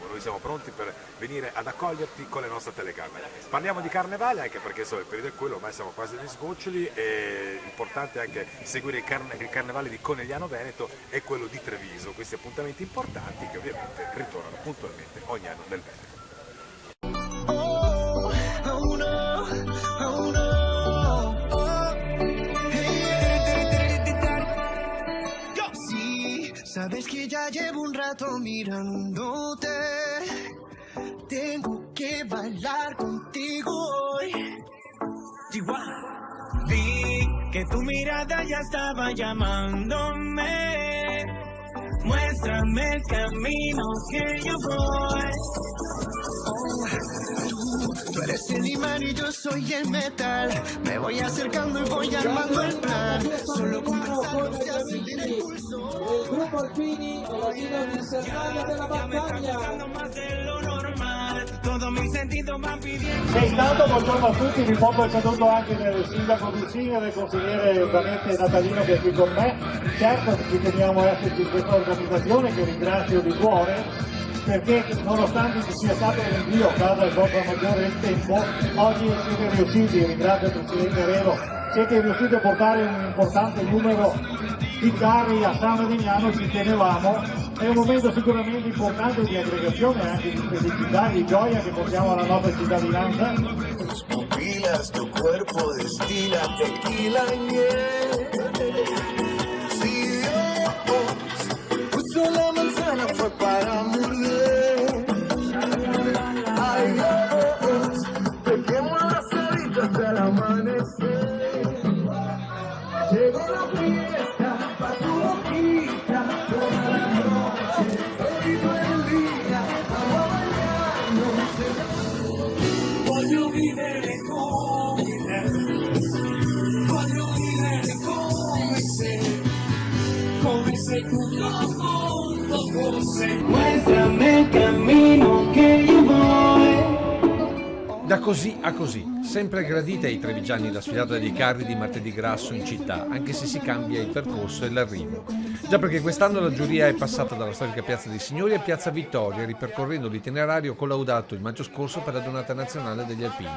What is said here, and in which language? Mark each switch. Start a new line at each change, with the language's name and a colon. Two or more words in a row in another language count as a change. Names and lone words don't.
Italian: Noi siamo pronti per venire ad accoglierti con le nostre telecamere. Parliamo di carnevale anche perché insomma, il periodo è quello, ormai siamo quasi agli sgoccioli e importante anche seguire il carnevale di Conegliano Veneto e quello di Treviso, questi appuntamenti importanti che ovviamente ritornano puntualmente ogni anno nel Veneto.
Spanish: Sabes que ya llevo un rato mirándote. Tengo que bailar contigo hoy. Chihuahua. Vi que tu mirada ya estaba llamándome. Muéstrame el camino que yo voy. Tú eres el imán y yo soy el metal. Me voy acercando y voy armando el plan. Solo conversando se acelera el pulso.
Italian: Il gruppo Alpini e la Dino di Serrania della Battaglia. Intanto buongiorno a tutti, vi porto il saluto anche del sindaco Dulcini, del consigliere ovviamente Natalino che è qui con me. Certo ci teniamo a esserci in questa organizzazione che ringrazio di cuore, perché nonostante ci sia stato un rinvio a causa del vostro maggiore tempo, oggi siete riusciti, ringrazio il Presidente Reno, siete riusciti a portare un importante numero di carri a San Medignano, ci tenevamo, è un momento sicuramente importante di aggregazione e anche di felicità, di gioia che portiamo alla nostra cittadinanza.
Spanish: Tus pupilas, tu cuerpo destila tequila y miel. Si Dios puso la manzana fue para morder. Ay Dios, dejemos las horitas hasta el amanecer. Llegó la fiesta pa' tu boquita, toda la noche, todo el día, vamos a bailarnos.
Italian: Voglio vivere come se tutto il mondo fosse.
Spanish: Muéstrame el camino que yo voy.
Italian: Da così a così, sempre gradita ai trevigiani la sfilata dei carri di martedì grasso in città, anche se si cambia il percorso e l'arrivo. Già perché quest'anno la giuria è passata dalla storica Piazza dei Signori a Piazza Vittoria, ripercorrendo l'itinerario collaudato il maggio scorso per la Giornata Nazionale degli Alpini.